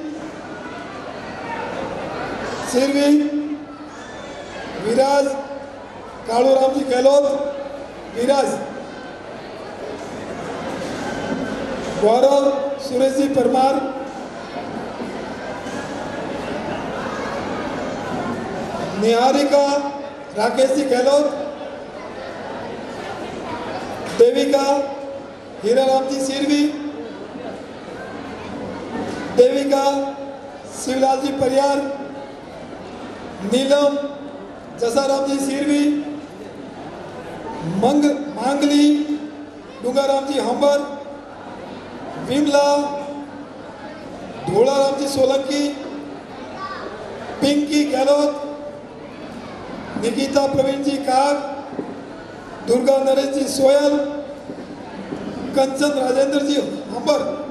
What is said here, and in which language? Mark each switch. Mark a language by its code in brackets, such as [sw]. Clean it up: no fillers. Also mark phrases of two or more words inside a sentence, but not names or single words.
[hi] सिरवी, विराज कालूराम जी गहलोत, गौरव सुरेश जी परमार, निहारिका राकेश जी गहलोत, देविका हीराराम जी सिरवी, देविका शिवलाल जी परियार, नीलम जसाराम जी सिरवी, मांगली डूंगाराम जी हंबर, विमला धोलाराम जी सोलंकी, पिंकी गहलोत, निकिता प्रवीण जी कार, दुर्गा नरेश जी सोयल, कंचन राजेंद्र जी हंबर,